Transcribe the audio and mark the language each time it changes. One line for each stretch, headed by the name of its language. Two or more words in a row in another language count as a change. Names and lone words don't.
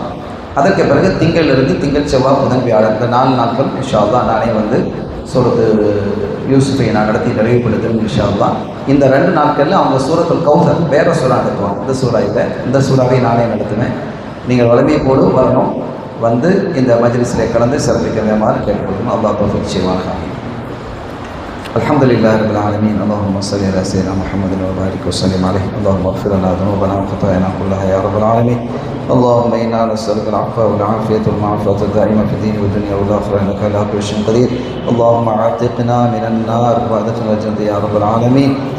Tamil: அதற்கு பிறகு திங்கள் செவ்வாய் புதன் வியாழன் இந்த 4 நாட்கள்
Arabic: إن شاء الله
Tamil: நானே வந்து சூரத்து யூசுஃபை நான் நடத்தி நிறைவுபடுத்தணும்
Arabic: إن شاء الله.
Tamil: இந்த 2 நாட்களில் அவங்க சூரத்துல் கௌசர் வேறு சூறா நடத்துவாங்க. இந்த சூறா இல்லை, இந்த சூறாவை நானே நடத்துவேன். நீங்கள் வளமையை போடு வரணும், வந்து இந்த மஜ்லிஸில் கலந்து சிறப்பிக்கிறமாறு கேட்டுக்கொள்ளணும்.
Arabic: الله توفيق
Tamil: செய்வானாக.
Arabic: الحمد لله رب العالمين. اللهم صل على سيدنا محمد وبارك وسلم عليه. اللهم اغفر لنا ذنوبنا وخطايانا كلها يا رب العالمين. اللهم انا نسالك العفو والعافيه والمعافاه الدائمه في الدين والدنيا والاخره انك على كل شيء قدير. اللهم اعتقنا من النار وادخلنا الجنه يا رب العالمين.